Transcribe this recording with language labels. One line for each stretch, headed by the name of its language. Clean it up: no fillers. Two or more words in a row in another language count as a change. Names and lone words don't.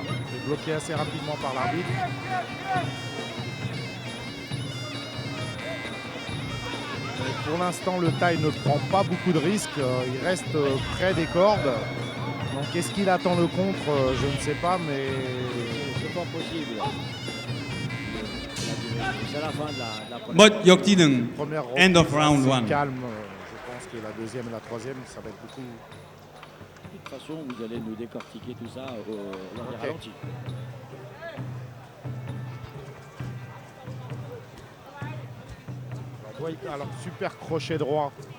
French: Il est bloqué assez rapidement par l'arbitre. Pour l'instant, le Thaï ne prend pas beaucoup de risques. Il reste près des cordes. Donc, est-ce qu'il attend le contre? Je ne sais pas, mais... C'est pas possible. C'est la fin de la
Thai: หมดยกที่หนึ่ง
French: première
English: End of
French: reprise
English: round
French: assez
English: one.
French: calme. Je pense que la deuxième et la troisième, ça va être beaucoup... De toute façon, vous allez nous décortiquer tout ça lors des Ok. ralentis. Alors, super crochet droit.